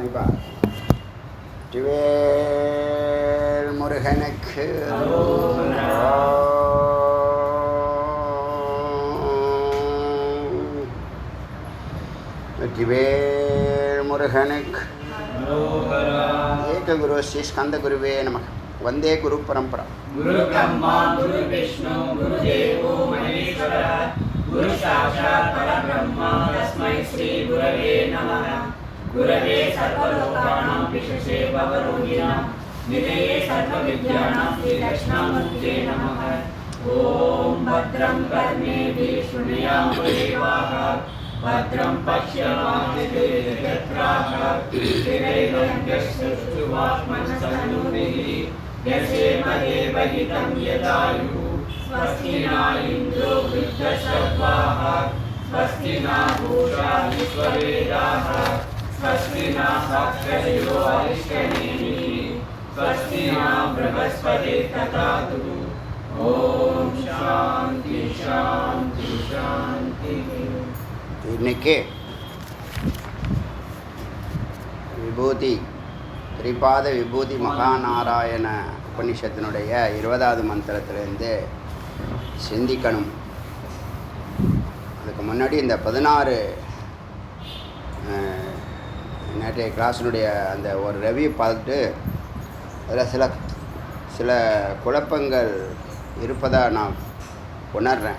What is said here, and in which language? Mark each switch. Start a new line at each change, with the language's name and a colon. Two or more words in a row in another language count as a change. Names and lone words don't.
Tamil: வெற்றிவேல் முருகனுக்கு வெற்றிவேல் முருகனுக்கு
Sanskrit: एक गुरु श्री स्कन्द गुरवे नमः. वन्दे गुरु परम्परा. गुरु ब्रह्मा गुरु विष्णु गुरु देवो महेश्वरः गुरु साक्षात् परब्रह्मा तस्मै श्री गुरवे नमः. गुरवे सर्वलोकानां विशेषे भवरोगिणाम् निधये सर्वविद्यानां श्री दक्षिणामूर्ते नमः. ॐ भद्रं कर्णेभिः शृणुयाम देवाः भद्रं पश्यमादिभिर्यजत्राः स्थिरैरङ्गश्चक्षुवाक्मनस्तनूभिः यसेमदेवहितं यदायुः स्वस्ति न इन्द्रो वृद्धश्रवाः स्वस्ति न पूषा विश्ववेदाः स्वस्ति न साक्षयो अरिष्टनेमिः स्वस्ति न बृहस्पतिर्दधातु. ॐ शान्ति शान्ति शान्तिः.
Tamil: இன்னைக்கு விபூதி திரிபாத விபூதி மகாநாராயண உபனிஷத்தினுடைய 20வது மந்திரத்திலேருந்து சிந்திக்கணும். அதுக்கு முன்னாடி இந்த 16 நேற்றைய கிளாஸினுடைய அந்த ஒரு ரெவியூ பார்த்துட்டு அதில் சில குழப்பங்கள் இருப்பதாக நான் உணர்கிறேன்.